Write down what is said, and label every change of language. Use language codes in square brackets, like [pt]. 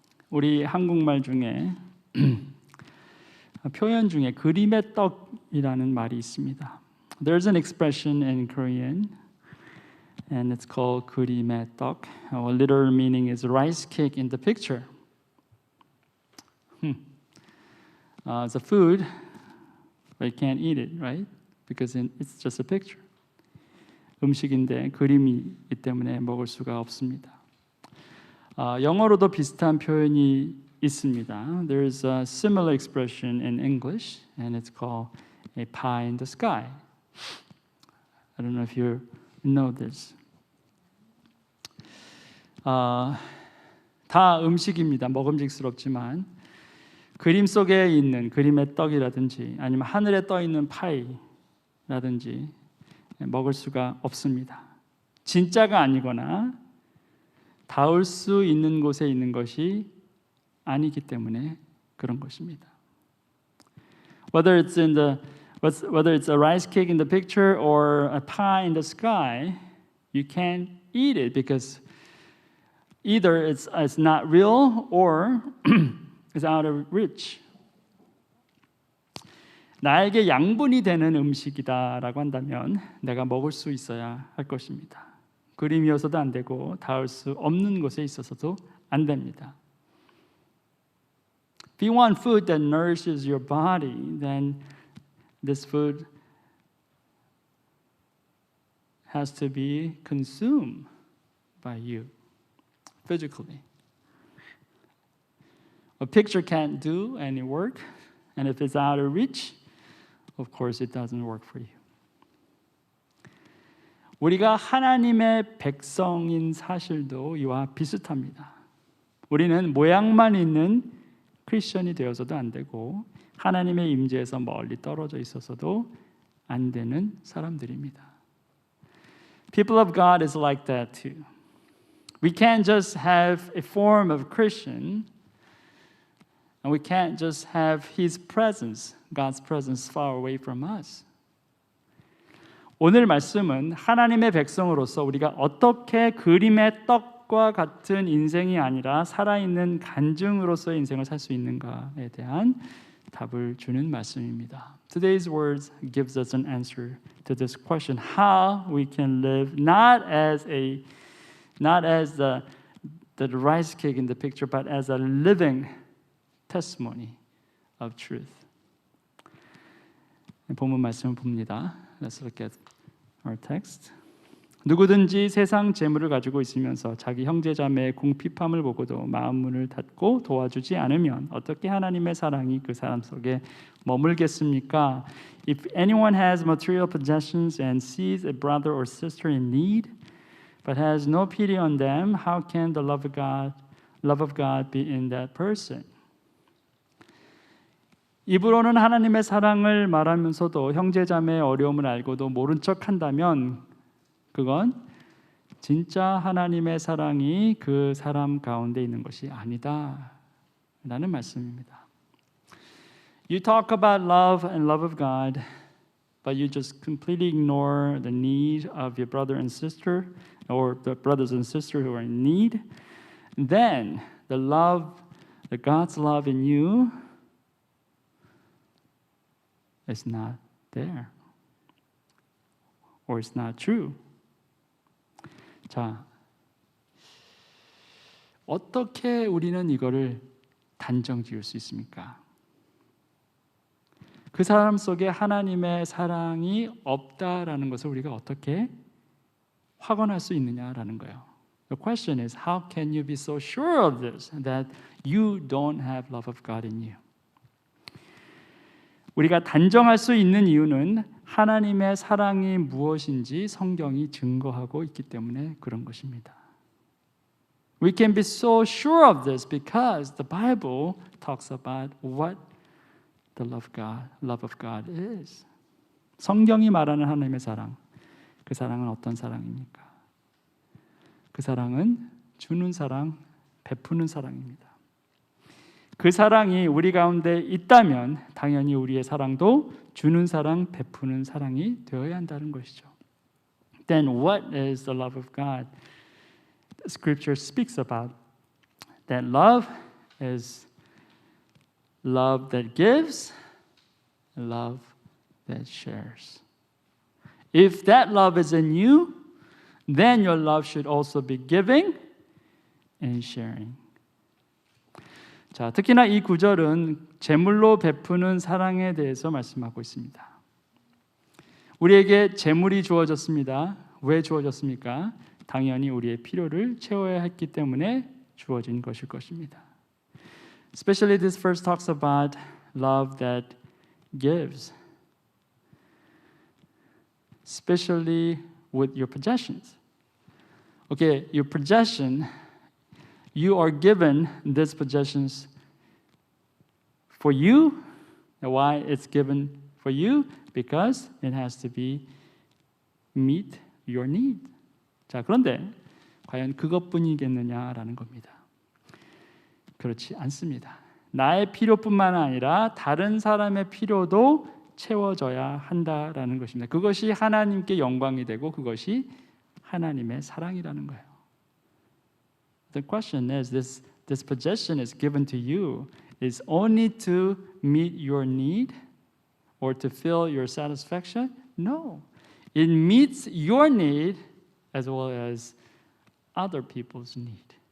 [ko] 우리 한국말 중에 표현 중에 그림의 떡이라는 말이 있습니다. [en] There's an expression in Korean, and it's called 그림의 떡. Our literal meaning is rice cake in the picture. It's a food, but you can't eat it, right? Because it's just a picture. [ko] 음식인데 그림이기 때문에 먹을 수가 없습니다. 영어로도 비슷한 표현이 있습니다. [en] There's a similar expression in English, and it's called a pie in the sky. I don't know if you know this. [ko] 다 음식입니다. 먹음직스럽지만 그림 속에 있는 그림의 떡이라든지 아니면 하늘에 떠 있는 파이라든지 먹을 수가 없습니다. 진짜가 아니거나 닿을 수 있는 곳에 있는 것이 아니기 때문에 그런 것입니다. [en] Whether it's a rice cake in the picture or a pie in the sky, you can't eat it because either it's not real or it's out of reach. [ko] 나에게 양분이 되는 음식이다라고 한다면 내가 먹을 수 있어야 할 것입니다. 그림이어서도 안 되고 닿을 수 없는 곳에 있어서도 안 됩니다. [en] If you want food that nourishes your body, then this food has to be consumed by you physically. A picture can't do any work, and if it's out of reach, of course it doesn't work for you. [ko] 우리가 하나님의 백성인 사실도 이와 비슷합니다. 우리는 모양만 있는 크리스천이 되어서도 안 되고 하나님의 임재에서 멀리 떨어져 있어서도 안 되는 사람들입니다. [en] People of God is like that too. We can't just have a form of Christian, and we can't just have His presence, God's presence, far away from us. [ko] 오늘 말씀은 하나님의 백성으로서 우리가 어떻게 그림의 떡과 같은 인생이 아니라 살아있는 간증으로서의 인생을 살 수 있는가에 대한 답을 주는 말씀입니다. [en] Today's words gives us an answer to this question: how we can live not as the rice cake in the picture, but as a living testimony of truth. [ko] 본문 말씀을 봅니다. [en] Let's look at our text. [ko] 누구든지 세상 재물을 가지고 있으면서 자기 형제 자매의 궁핍함을 보고도 마음 문을 닫고 도와주지 않으면 어떻게 하나님의 사랑이 그 사람 속에 머물겠습니까? [en] If anyone has material possessions and sees a brother or sister in need, but has no pity on them, how can the love of God be in that person? [ko] 입으로는 하나님의 사랑을 말하면서도 형제자매의 어려움을 알고도 모른 척한다면 그건 진짜 하나님의 사랑이 그 사람 가운데 있는 것이 아니다 라는 말씀입니다. [en] You talk about love and love of God, but you just completely ignore the need of your brother and sister or the brothers and sisters who are in need. Then the God's love in you is not there, or it's not true. [ko] 자, 어떻게 우리는 이거를 단정 지을 수 있습니까? 그 사람 속에 하나님의 사랑이 없다라는 것을 우리가 어떻게 확언할 수 있느냐라는 거예요. [en] The question is, how can you be so sure of this, that you don't have love of God in you? [ko] 우리가 단정할 수 있는 이유는 하나님의 사랑이 무엇인지 성경이 증거하고 있기 때문에 그런 것입니다. [en] We can be so sure of this because the Bible talks about what the love of God is. [ko] 성경이 말하는 하나님의 사랑, 그 사랑은 어떤 사랑입니까? 그 사랑은 주는 사랑, 베푸는 사랑입니다. 그 사랑이 우리 가운데 있다면 당연히 우리의 사랑도 주는 사랑, 베푸는 사랑이 되어야 한다는 것이죠. [en] Then what is the love of God? The scripture speaks about that love is love that gives, love that shares. If that love is in you, then your love should also be giving and sharing. [ko] 자, 특히나 이 구절은 재물로 베푸는 사랑에 대해서 말씀하고 있습니다. 우리에게 재물이 주어졌습니다. 왜 주어졌습니까? 당연히 우리의 필요를 채워야 했기 때문에 주어진 것일 것입니다. [en] Especially this verse talks about love that gives, especially with your possessions. Okay, your possession, you are given these possessions for you. And why it's given for you? Because it has to be meet your need. [ko] 자, 그런데 과연 그것뿐이겠느냐라는 겁니다. 그렇지 않습니다. 나의 필요뿐만 아니라 다른 사람의 필요도 채워져야 한다라는 것입니다. 그것이 하나님께 영광이 되고 그것이 하나님의 사랑이라는 거예요. [en] The question is, this possession is given to you is only to meet your need or to fill your satisfaction? No. It meets your need as well as other people's need.